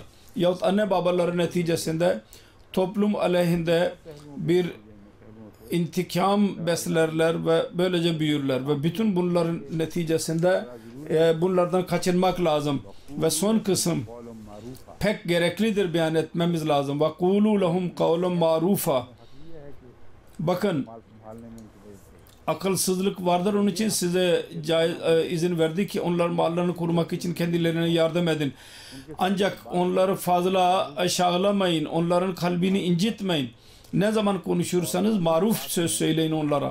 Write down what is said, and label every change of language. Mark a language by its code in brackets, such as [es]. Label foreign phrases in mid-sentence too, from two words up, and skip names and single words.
[tr] Yahut anne babaları neticesinde toplum aleyhinde bir intikam beslerler ve böylece büyürler. Ve bütün bunların neticesinde bunlardan kaçınmak lazım. Ve son kısım pek gereklidir beyan etmemiz lazım. [ar] وَقُولُوا لَهُمْ قَوْلًا مَعْرُوفًا. [tr] Bakın akılsızlık vardır, onun için size izin verdi ki onların mallarını korumak için kendilerine yardım edin. Ancak onları fazla aşağılamayın, onların kalbini incitmeyin. Ne zaman konuşursanız maruf söz söyleyin onlara.